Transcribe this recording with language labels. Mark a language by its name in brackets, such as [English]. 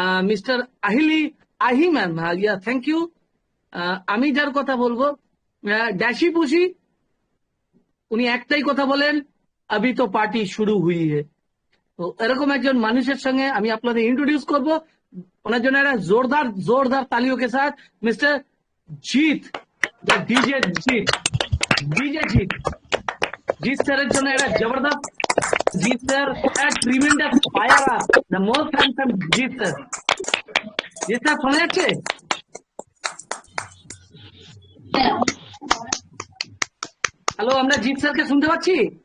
[Bangla] Mister আহি ma'am, yeah thank you. আমি যার কথা বলবো ড্যাশি পুষি, উনি একটাই কথা বলেন, [Hindi] আবি তো পার্টি শুরু হুই হে। [Bangla] তো এরকম একজন মানুষের সঙ্গে আমি আপনাদের ইন্ট্রোডিউস করব। ওনার জন্য একটা জোরদার জোরদার [Hindi] তালিও के साथ [Bangla] mister Jeet, the DJ Jeet, DJ जीत। जीत স্যারের জন্য একটা জবরদস্ত, जीत স্যার একটা tremendous fire, [English] the most handsome [Bangla] Jeet sir. Jeet sir শোনা যাচ্ছে? হ্যালো, আমরা जीत স্যারকে শুনতে পাচ্ছি?